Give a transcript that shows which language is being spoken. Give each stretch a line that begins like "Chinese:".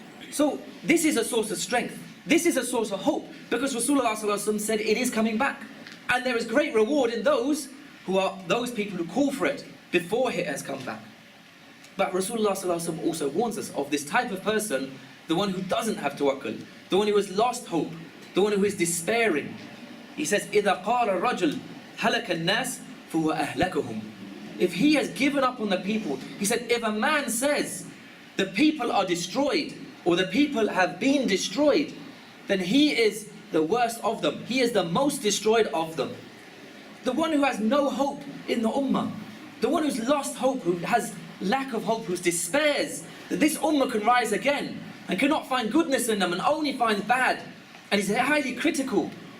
English: So this is a source of strength. This is a source of hope, because Rasulullah ﷺ said it is coming back. And there is great reward in those who are those people who call for it before it has come back. But Rasulullah ﷺ also warns us of this type of person, the one who doesn't have tawakkul, the one who has lost hope, the one who is despairing.
Arabic: He says, إِذَا قَالَ الرَّجُلُ هَلَكَ النَّاسِ فَهُوَ أَهْلَكُهُم.
English: If he has given up on the people, he said, if a man says the people are destroyed, or the people have been destroyed, then he is the worst of them. He is the most destroyed of them. The one who has no hope in the ummah, the one who's lost hope, who has lack of hope, who despairs that this ummah can rise again and cannot find goodness in them and only finds bad, and is highly critical.